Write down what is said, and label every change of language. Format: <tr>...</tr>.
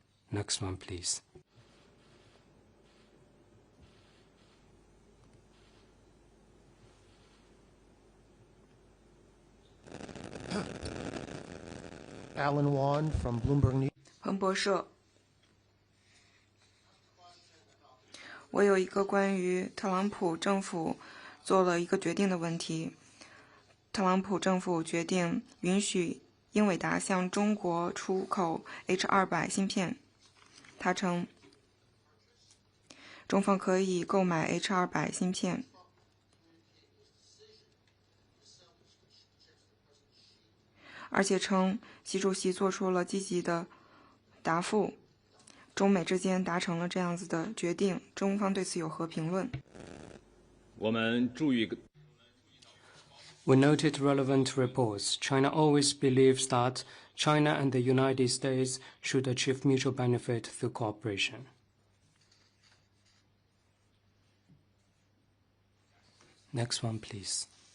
<en>Next one, please. Alan Wan from Bloomberg News.</en> <zh>彭博社，我有一个关于特朗普政府做了一个决定的问题。特朗普政府决定允许英伟达向中国出口 H200 芯片。他称，中方可以购买 H200 芯片。而且称习主席做出了积极的答复，中美之间达成了这样子的决定，中方对此有何评论？我们注意</zh> <en>We noted relevant reports. China always believes that China and the United States should achieve mutual benefit through cooperation. Next one, please.</en>